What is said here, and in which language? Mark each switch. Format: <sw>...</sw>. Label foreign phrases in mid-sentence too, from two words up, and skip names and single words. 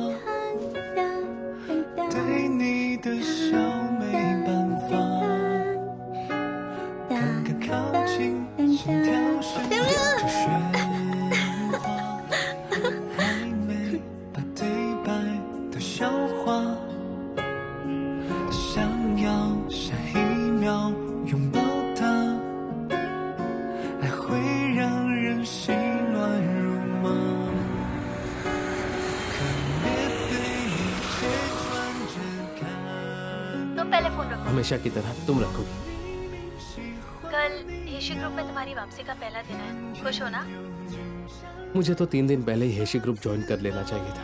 <zh>对你的笑没办法，刚刚靠近，心跳是这喧哗，还没把对白都消化，想要下一秒拥抱他，爱会让人心乱如麻。</zh> <hi>तुम पहले फोन रखो। हमेशा की तरह तुम रखोगी। कल हेशी ग्रुप में तुम्हारी वापसी का पहला दिन है। खुश हो ना? मुझे तो 3 दिन पहले ही हेशी ग्रुप ज्वाइन कर लेना चाहिए था।</hi>